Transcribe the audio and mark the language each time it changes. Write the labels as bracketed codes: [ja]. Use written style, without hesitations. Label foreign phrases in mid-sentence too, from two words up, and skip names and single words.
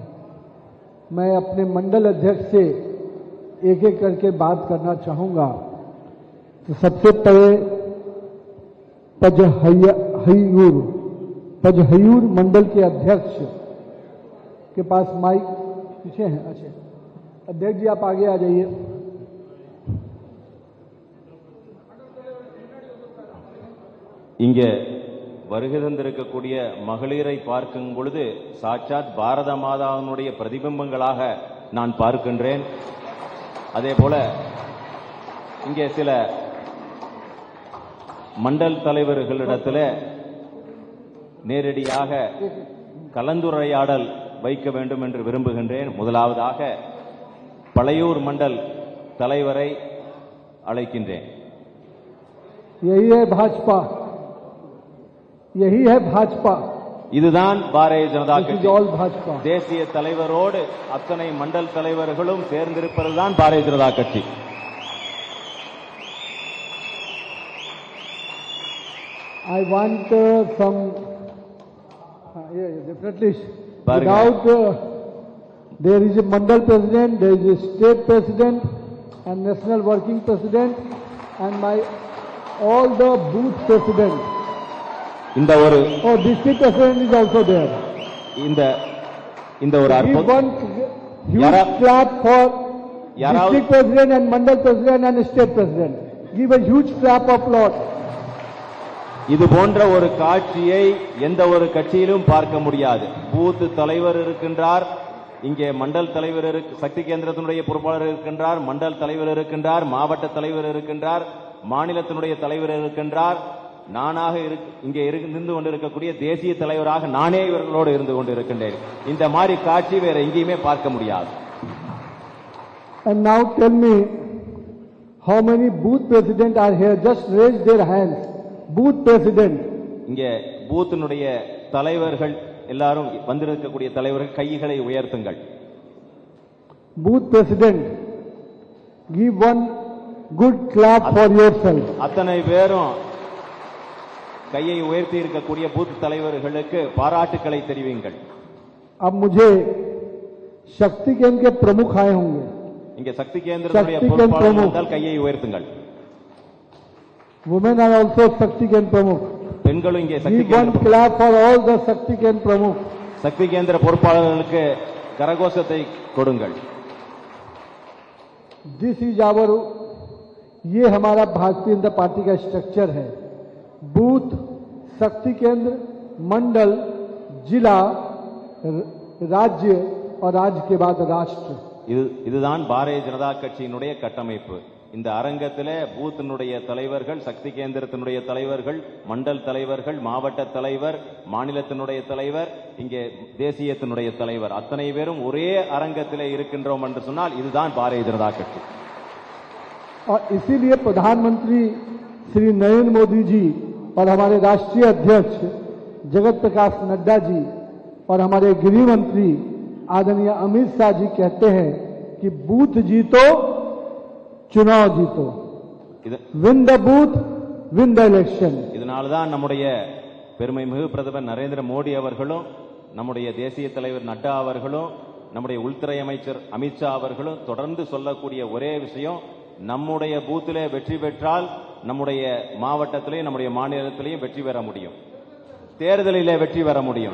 [hi] मैं अपने मंडल अध्यक्ष से एक एक करके बात करना चाहूंगा। तो सबसे पहले पजहयूर मंडल के अध्यक्ष के पास माइक पीछे है। अच्छा अध्यक्ष जी आप आगे आ जाइए। [ta] இங்கே வருகை தந்திருக்கக்கூடிய மகளிரை பார்க்கும் பொழுது சாட்சாத் பாரத மாதாவினுடைய பிரதிபிம்பங்களாக நான் பார்க்கின்றேன். அதே போல இங்கே சில மண்டல் தலைவர்களிடத்தில் நேரடியாக கலந்துரையாடல் வைக்க வேண்டும் என்று விரும்புகின்றேன். முதலாவதாக பழையூர் மண்டல் தலைவரை அழைக்கின்றேன். [hi] यही है भाजपा [ta] இதுதான் பாரதிய ஜனதா கட்சி. [hi] भाजपा [ta] தேசிய தலைவரோடு அத்தனை மண்டல் தலைவர்களும் சேர்ந்திருப்பதுதான் பாரதிய ஜனதா கட்சி. [en] I want some definitely without there is a mandal president, there is a state president and national working president and my all the booth president. [ta] இந்த ஒரு [en] district president is also there. [ta] இந்த ஒரு [en] Give one huge clap for district president and mandal president and state president. Give a huge clap of applause. [ta] இது போன்ற ஒரு காட்சியை எந்த ஒரு கட்சியிலும் பார்க்க முடியாது. பூத் தலைவர் இருக்கின்றார், இங்கே மண்டல் தலைவர் சக்தி கேந்திரத்தினுடைய பொறுப்பாளர் இருக்கின்றார், மண்டல் தலைவர் இருக்கின்றார், மாவட்ட தலைவர் இருக்கின்றார், மாநிலத்தினுடைய தலைவர் இருக்கின்றார். நானாக இங்கே இருந்து கொண்டிருக்கக்கூடிய தேசிய தலைவராக நானே இவர்களோடு இருந்து கொண்டிருக்கின்றேன். இந்த மாதிரி காட்சி வேற எங்கேயுமே பார்க்க முடியாது. [en] And now tell me how many booth president are here? Just raise their hands. Booth president. [ta] இங்கே பூத்தினுடைய தலைவர்கள் எல்லாரும் வந்திருக்கக்கூடிய தலைவர்கள் கைகளை உயர்த்துங்கள். [en] Booth president, give one good clap for yourself. [ta] அத்தனை பேரும் கையை உயர்த்தி இருக்கக்கூடிய பூத் தலைவர்களுக்கு பாராட்டுக்களை தெரிவிங்கள். [hi] अब मुझे शक्ति केंद्र के प्रमुख आए होंगे. [ta] இங்கே சக்தி கேந்திரத்துடைய பொறுப்பாளர்கள் வந்தால் கையை உயர்த்துங்கள். [en] Women are also [hi] शक्ति केंद्र प्रमुख. [ta] பெண்களும் இங்கே சக்தி [en] Give one clap for all the [hi] शक्ति केंद्र प्रमुख. [ta] சக்தி கேந்திர பொறுப்பாளர்களுக்கு கரகோஷத்தை கொடுங்கள். [en] This is our, [hi] ये हमारा भारतीय जनता पार्टी का स्ट्रक्चर है. बूथ, शक्ति केंद्र, मंडल, जिला, राज्य और राज्य के बाद राष्ट्र. [ta] இதுதான் பாரதிய ஜனதா கட்சியினுடைய கட்டமைப்பு. இந்த அரங்கத்திலே பூத்தினுடைய தலைவர்கள், சக்தி கேந்திரத்தினுடைய தலைவர்கள், மண்டல் தலைவர்கள், மாவட்ட தலைவர், மாநிலத்தினுடைய தலைவர், இங்கே தேசியத்தினுடைய தலைவர், அத்தனை பேரும் ஒரே அரங்கத்திலே இருக்கின்றோம் என்று சொன்னால் இதுதான் பாரதிய ஜனதா கட்சி. [hi] और इसीलिए प्रधानमंत्री श्री नरेंद्र मोदी जी और हमारे राष्ट्रीय अध्यक्ष जगत प्रकाश नड्डा जी और हमारे गृह मंत्री आदरणीय अमित शाह जी कहते हैं कि बूथ जीतो, चुनाव जीतो, [en] win the booth, win the election. [ta] இதனால்தான் நம்முடைய பெருமைமிகு பிரதமர் நரேந்திர மோடி அவர்களும், நம்முடைய தேசிய தலைவர் நட்டா அவர்களும், நம்முடைய உள்துறை அமைச்சர் அமித்ஷா அவர்களும் தொடர்ந்து சொல்லக்கூடிய ஒரே விஷயம், நம்முடைய பூத்திலே வெற்றி பெற்றால் நம்முடைய மாவட்டத்திலே, நம்முடைய மாநிலத்திலேயும் வெற்றி பெற முடியும், தேர்தலிலே வெற்றி பெற முடியும்.